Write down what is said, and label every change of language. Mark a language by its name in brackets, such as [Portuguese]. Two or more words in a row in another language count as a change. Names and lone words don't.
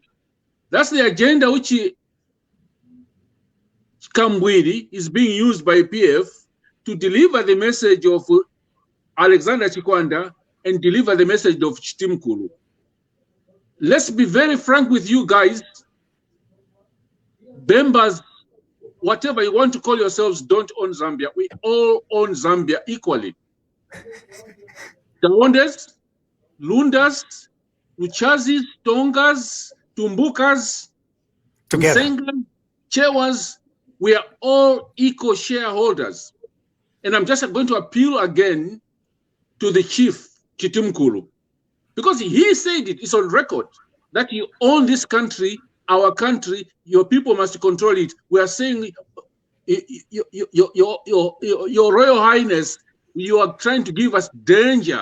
[English] That's the agenda which Kambwiri is being used by PF to deliver the message of Alexander Chikwanda and deliver the message of Chitimkulu. Let's be very frank with you guys. Bembas, whatever you want to call yourselves, don't own Zambia. We all own Zambia equally. Tawondes, Lundas, Uchazis, Tongas, Tumbukas, Nsenga, Chewas, we are all equal shareholders. And I'm just going to appeal again to the chief, Chitimkulu, because he said it's on record that you own this country, our country, your people must control it. We are saying, your Royal Highness, you are trying to give us danger.